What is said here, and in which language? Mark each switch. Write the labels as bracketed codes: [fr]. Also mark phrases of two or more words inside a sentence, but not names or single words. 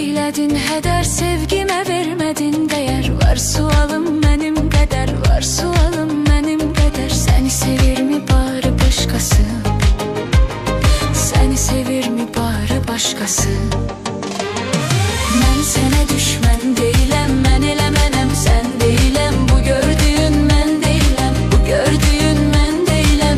[tr] Vermedin heder, sevgime vermedin değer. [az] Var sualım benim qədər, var sualım benim qədər. [tr] Seni sevir mi bari başkası? Seni sevir mi bari başkası? Ben sana [az] düşmən deyiləm, mən eləmənəm, sən deyiləm. Bu gördüyün mən deyiləm, bu gördüyün mən deyiləm.